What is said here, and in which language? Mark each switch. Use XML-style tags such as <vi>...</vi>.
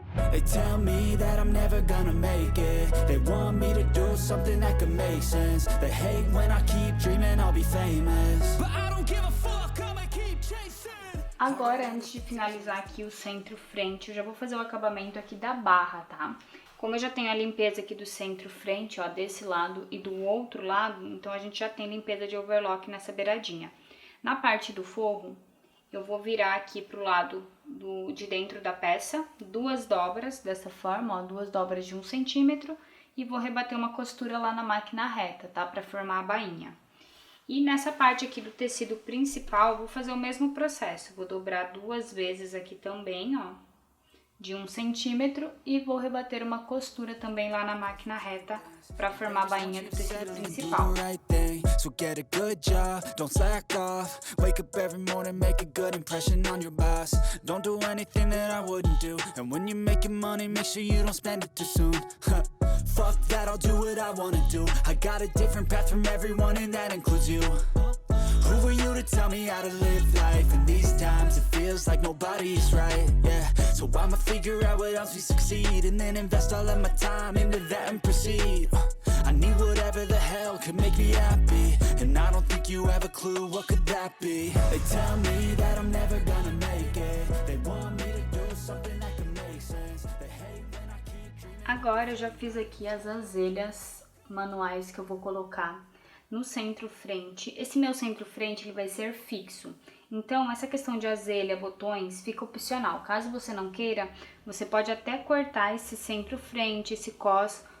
<en>They tell me that I'm never gonna make it. They want me to do something that could make sense. They hate when I keep dreaming I'll be famous, but I don't give a fuck, I'ma keep chasing.</en> <pt>Agora, antes de finalizar aqui o centro-frente, eu já vou fazer o acabamento aqui da barra, tá? Como eu já tenho a limpeza aqui do centro-frente, ó, desse lado e do outro lado, então a gente já tem limpeza de overlock nessa beiradinha. Na parte do forro, eu vou virar aqui pro lado de dentro da peça, 2 dobras dessa forma, ó, 2 dobras de 1 centímetro, e vou rebater uma costura lá na máquina reta, tá? Pra formar a bainha. E nessa parte aqui do tecido principal, vou fazer o mesmo processo. Vou dobrar 2 vezes aqui também, ó, de 1 centímetro, e vou rebater uma costura também lá na máquina reta para formar a bainha do tecido principal.</pt> <en>So get a good job, don't slack off. Wake up every morning, make a good impression on your boss. Don't do anything that I wouldn't do. And when you're making money, make sure you don't spend it too soon. Fuck that, I'll do what I wanna do. I got a different path from everyone and that includes you. Who are you to tell me how to live life? In these times it feels like nobody's right, yeah. So I'ma figure out what else we succeed, and then invest all of my time into that and proceed. I need whatever the hell could make me happy, and I don't think you have a clue what could that be. They tell me that I'm never gonna make it. They want me to do something that can make sense. They hate when I keep dreaming.</en> <pt>Agora eu já fiz aqui as azelhas manuais que eu vou colocar no centro-frente. Esse meu centro-frente ele vai ser fixo. Então, essa questão de azelha, botões, fica opcional. Caso você não queira, você pode até cortar esse centro-frente, esse cos</pt>